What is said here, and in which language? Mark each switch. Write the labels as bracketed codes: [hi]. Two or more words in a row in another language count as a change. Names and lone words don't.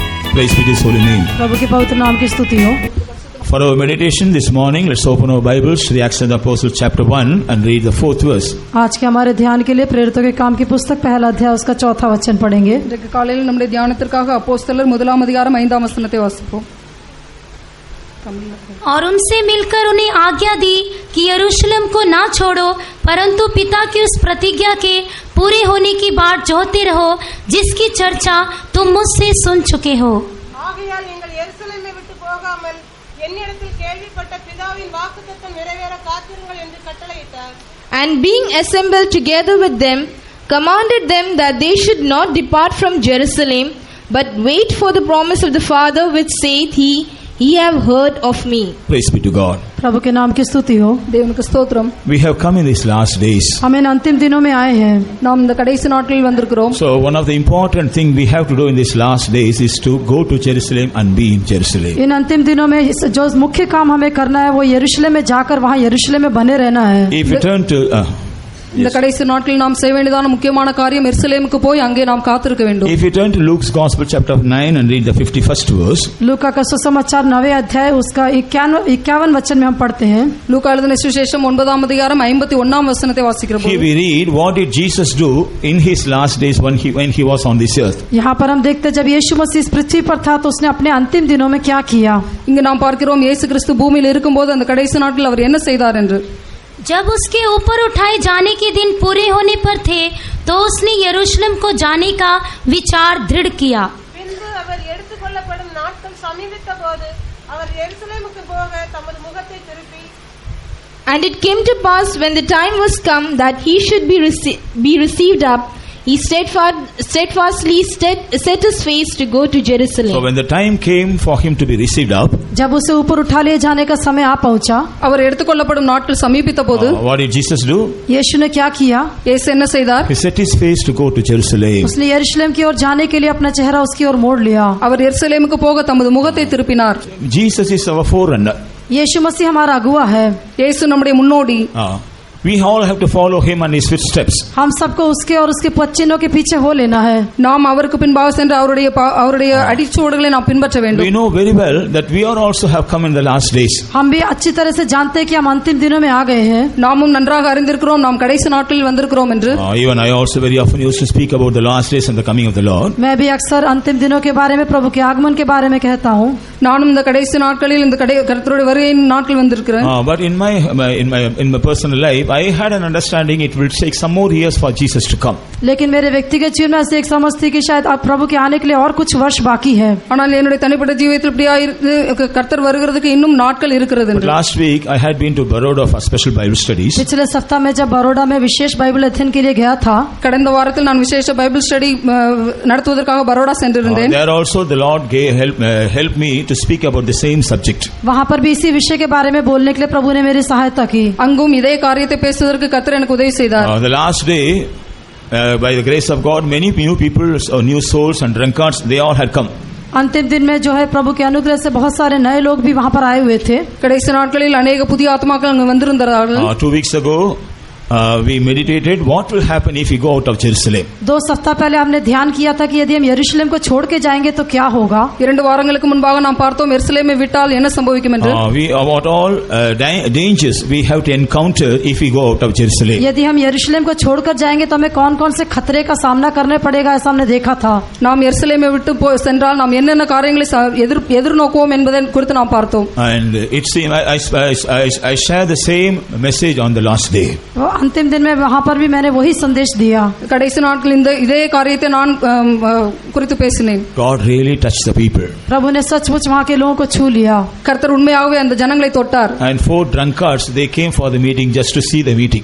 [en] Praise be to His holy name. [hi] प्रभु के पवित्र नाम की स्तुति हो। [en] For our meditation this morning, let's open our Bibles to the Acts of the Apostles chapter 1 and read the 4th verse. [hi] आज के हमारे ध्यान के लिए प्रेरितों के काम की पुस्तक पहला अध्याय उसका 4था वचन पढ़ेंगे। [ta] இன்றைக்கு காலையில் நம்முடைய தியானத்திற்காக அப்போஸ்தலர் 1ஆம் அதிகாரம் 5ஆம் வசனத்தை வாசிப்போம்। [hi] और उनसे मिलकर उन्हें आज्ञा दी कि यरूशलेम को ना छोड़ो, परंतु पिता की उस प्रतिज्ञा के पूरे होने की बाट जोहते रहो, जिसकी चर्चा तुम मुझसे सुन चुके हो। [ta] ஆகையால் நீங்கள் எருசலேமை விட்டு போகாமல் என்னிடத்தில் கேள்விப்பட்ட பிதாவின் வாக்குத்தத்தம் நிறைவேற காத்திருங்கள் என்று கட்டளையிட்டார். [en] And being assembled together with them, commanded them that they should not depart from Jerusalem, but wait for the promise of the Father, which saith he, Ye have heard of me. Praise be to God. [hi] प्रभु के नाम की स्तुति हो। [ta] தேவனுக்கு ஸ்தோத்திரம்। [en] We have come in these last days. [hi] हम इन अंतिम दिनों में आए हैं। [ta] நாம் இந்த கடைசி நாட்களில் வந்திருக்கிறோம்। [en] So one of the important thing we have to do in these last days is to go to Jerusalem and be in Jerusalem. [hi] इन अंतिम दिनों में जो मुख्य काम हमें करना है वो यरूशलेम में जाकर वहाँ यरूशलेम में बने रहना है। [en] If you turn to [ta] இந்த கடைசி நாட்களில் நாம் செய்ய வேண்டியதான முக்கியமான காரியம் எருசலேமுக்கு போய் அங்கே நாம் காத்திருக்க வேண்டும்। [en] If you turn to Luke's Gospel chapter 9 and read the 51st verse. [hi] लूका का सुसमाचार 9वें अध्याय उसका 51 वचन में हम पढ़ते हैं। [ta] லூக்கா எழுதின சுவிசேஷம் 9ஆம் அதிகாரம் 51ஆம் வசனத்தை வாசிக்கிறோம்। [en] Here we read what did Jesus do in his last days when he was on this earth. [hi] यहाँ पर हम देखते जब यीशु मसीह इस पृथ्वी पर था तो उसने अपने अंतिम दिनों में क्या किया। [ta] இங்க நாம் பார்க்கிறோம் இயேசு கிறிஸ்து பூமியில் இருக்கும்போது அந்த கடைசி நாட்களில் அவர் என்ன செய்தார் என்று। [hi] जब उसके ऊपर उठाए जाने के दिन पूरे होने पर थे, तो उसने यरूशलेम को जाने का विचार दृढ़ किया। [ta] பின்பு அவர் எடுத்துக்கொள்ளப்படும் நாட்கள் சமீபித்த போது அவர் எருசலேமுக்கு போக தமது முகத்தை திருப்பி [en] And it came to pass when the time was come that he should be received up, he steadfastly set his face to go to Jerusalem. So when the time came for him to be received up, [hi] जब उसे ऊपर उठा लिए जाने का समय आ पहुंचा, [ta] அவர் எடுத்துக்கொள்ளப்படும் நாட்கள் சமீபித்த போது [en] what did Jesus do? [hi] यीशु ने क्या किया। [ta] இயேசு என்ன செய்தார்? [en] He set his face to go to Jerusalem. [hi] उसने यरूशलेम की ओर जाने के लिए अपना चेहरा उसकी ओर मोड़ लिया। [ta] அவர் எருசலேமுக்கு போக தமது முகத்தை திருப்பினார்। [en] Jesus is our forerunner. [hi] यीशु मसीह हमारा अगुवा है। [ta] இயேசு நம்முடைய முன்னோடி। [en] We all have to follow him and his footsteps. [hi] हम सबको उसके और उसके पदचिन्हों के पीछे हो लेना है। [ta] நாம் அவருக்கு பின்பாக சென்று அவருடைய அடிச்சுவடுகளை நாம் பின்பற்ற வேண்டும்। [en] We know very well that we are also have come in the last days. [hi] हम भी अच्छी तरह से जानते हैं कि हम अंतिम दिनों में आ गए हैं। [ta] நாமும் நன்றாக அறிந்திருக்கிறோம் நாம் கடைசி நாட்களில் வந்திருக்கிறோம் என்று। [en] Even I also very often used to speak about the last days and the coming of the Lord. [hi] मैं भी अक्सर अंतिम दिनों के बारे में प्रभु के आगमन के बारे में कहता हूँ। [ta] நானும் இந்த கடைசி நாட்களில் இந்த கர்த்தருடைய வருகையின் நாட்கள் வந்திருக்கிறேன்। [en] But in my personal life I had an understanding it will take some more years for Jesus to come. [hi] लेकिन मेरे व्यक्तिगत जीवन में ऐसे एक समझ थी कि शायद अब प्रभु के आने के लिए और कुछ वर्ष बाकी है। [ta] ஆனால் என்னுடைய தனிப்பட்ட ஜீவிதத்தில் இப்படியா கர்த்தர் வருகிறதுக்கு இன்னும் நாட்கள் இருக்கிறது என்று। [en] Last week I had been to Baroda for special Bible studies. [hi] पिछले सप्ताह में जब बड़ौदा में विशेष बाइबल अध्ययन के लिए गया था, [ta] கடந்த வாரத்தில் நான் விசேஷ [en] Bible study [ta] நடத்துவதற்காக பரோடா சென்றிருந்தேன்। [en] There also the Lord helped me to speak about the same subject. [hi] वहाँ पर भी इसी विषय के बारे में बोलने के लिए प्रभु ने मेरी सहायता की। [ta] அங்கும் இதே காரியத்தை பேசுவதற்கு கர்த்தர் எனக்கு உதவி செய்தார்। [en] The last day by the grace of God many new people or new souls and drunkards they all had come. [hi] अंतिम दिन में जो है प्रभु के अनुग्रह से बहुत सारे नए लोग भी वहाँ पर आए हुए थे। [ta] கடைசி நாட்களில் अनेक புதிய ஆத்மாக்கள் அங்கு வந்திருந்தார்கள்। [en] 2 weeks ago we meditated what will happen if we go out of Jerusalem. [hi] 2 सप्ताह पहले हमने ध्यान किया था कि यदि हम यरूशलेम को छोड़ के जाएंगे तो क्या होगा। [ta] 2 வாரங்களுக்கு முன்பாக நாம் பார்த்தோம் எருசலேமை விட்டால் என்ன சம்பவிக்கும் என்று। [en] About all dangers we have to encounter if we go out of Jerusalem. [hi] यदि हम यरूशलेम को छोड़कर जाएंगे तो हमें कौन-कौन से खतरे का सामना करने पड़ेगा ऐसा हमने देखा था। [ta] நாம் எருசலேமை விட்டு சென்றால் நாம் என்னென்ன காரியங்களை எதிர்நோக்குவோம் என்பதை குறித்து நாம் பார்த்தோம்। [en] And it seems I share the same message on the last day. [hi] अंतिम दिन में वहाँ पर भी मैंने वही संदेश दिया। [ta] கடைசி நாட்களில் இதே காரியத்தை நான் குறித்து பேசினேன்। [en] God really touched the people. [hi] प्रभु ने सचमुच वहाँ के लोगों को छू लिया। [ta] கர்த்தர் उண்மையாகவே அந்த ஜனங்களை தொட்டார்। [en] And 4 drunkards they came for the meeting just to see the meeting.